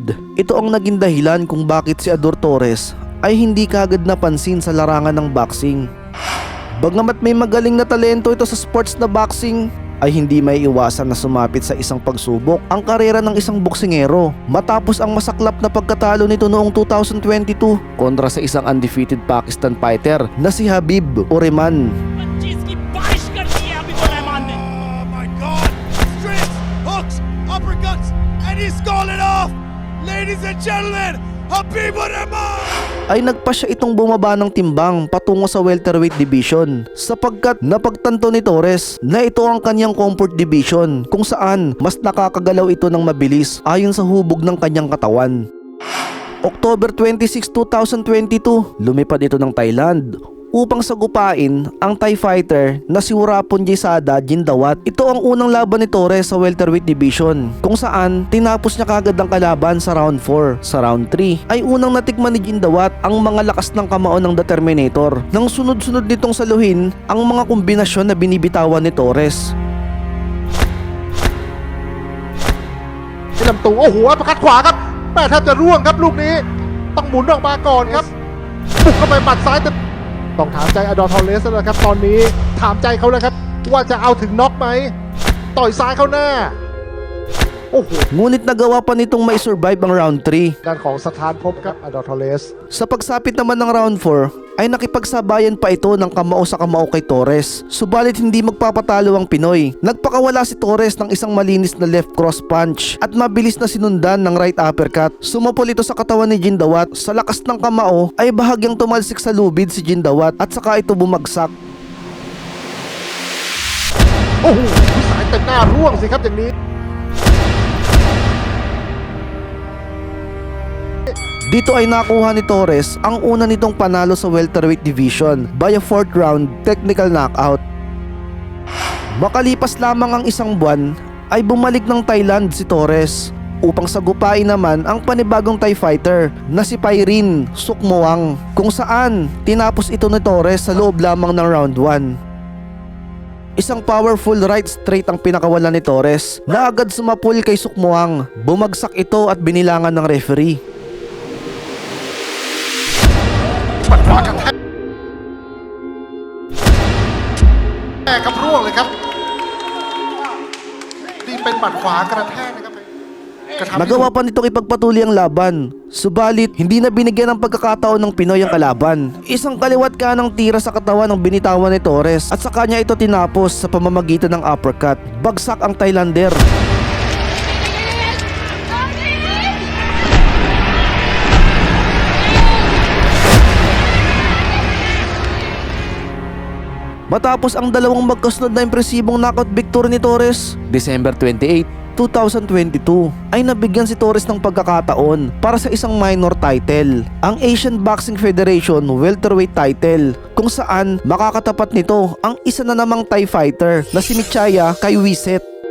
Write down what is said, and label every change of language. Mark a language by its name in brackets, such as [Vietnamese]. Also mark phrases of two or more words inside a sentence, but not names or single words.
[Filipino] Ito ang naging dahilan kung bakit si Ador Torres ay hindi kaagad napansin sa larangan ng boxing. Bagamat may magaling na talento ito sa sports na boxing, ay hindi may iwasan na sumapit sa isang pagsubok ang karera ng isang boksingero matapos ang masaklap na pagkatalo nito noong 2022 kontra sa isang [English] undefeated Pakistan fighter [Filipino] na si Khabib Urrahman. [English] He's calling off! Ladies and gentlemen, Khabib Urrahman! [Filipino] Ay nagpa siya itong bumaba ng timbang patungo sa [English] welterweight division [Filipino] sapagkat napagtanto ni Torres na ito ang kanyang [English] comfort division [Filipino] kung saan mas nakakagalaw ito ng mabilis ayon sa hubog ng kanyang katawan. October 26, 2022, lumipad ito ng Thailand upang sagupain ang [English] Thai fighter [Filipino] na si Worapon Jesada Jindawat. Ito ang unang laban ni Torres sa [English] welterweight division [Filipino] kung saan tinapos niya kagad ang kalaban sa round 4. Sa round 3 ay unang natikman ni Jindawat ang mga lakas ng kamao ng The Terminator nang sunod-sunod nitong saluhin ang mga kombinasyon na binibitawan ni Torres. [Thai] ลำตัวโอ้โหอัปคัดขวาครับแม่แทบจะร่วงครับลูกนี้ต้องหมุนออกมาก่อนครับบุกเข้าไปหมัดซ้ายต้องถามใจอดอร์ ทอร์เรสแล้วครับตอนนี้ถามใจเขาแล้วครับว่าจะเอาถึงน็อกไหมต่อยซ้ายเข้าหน้าโอ้โห [Filipino] Ngunit nagawa pa nitong mai-survive ang round 3. [Thai] ด้านของสถานภพครับอดอร์ ทอร์เรส [Filipino] Sa pagsapit naman ng round 4 ay nakipagsabayan pa ito ng kamao sa kamao kay Torres. Subalit hindi magpapatalo ang Pinoy. Nagpakawala si Torres ng isang malinis na [English] left cross punch [Filipino] at mabilis na sinundan ng [English] right uppercut. [Filipino] Sumapol ito sa katawan ni Jindawat. Sa lakas ng kamao ay bahagyang tumalsik sa lubid si Jindawat at saka ito bumagsak. [Thai] โอ้โหสายเต็มหน้าร่วงสิครับอย่างนี้ [Filipino] Dito ay nakuha ni Torres ang una nitong panalo sa [English] welterweight division by a 4th round technical knockout. [Filipino] Makalipas lamang ang isang buwan ay bumalik ng Thailand si Torres upang sagupain naman ang panibagong [English] Thai fighter [Filipino] na si Pirine Sukmuang kung saan tinapos ito ni Torres sa loob lamang ng round 1. Isang [English] powerful right straight [Filipino] ang pinakawalan ni Torres na agad sumapul kay Sukmuang. Bumagsak ito at binilangan ng referee. [Thai] หมัดขวากระแทกแม่ครับร่วงเลยครับนี่เป็นหมัดขวากระแทกนะครับกระทำ [Filipino] Nagawa pa nitong ipagpatuloy ang laban. Subalit, hindi na binigyan ng pagkakataon ng Pinoy ang kalaban. Isang kaliwat kanang tira sa katawan ng binitawan ni Torres at sa kanya ito tinapos sa pamamagitan ng uppercut. Bagsak ang Thailander. Matapos ang dalawang magkasunod na impresibong [English] knockout victory [Filipino] ni Torres, December 28, 2022 ay nabigyan si Torres ng pagkakataon para sa isang [English] minor title, [Filipino] ang Asian Boxing Federation welterweight title, kung saan makakatapat nito ang isa na namang [English] Thai fighter [Filipino] na si Michaya Kaiwiset.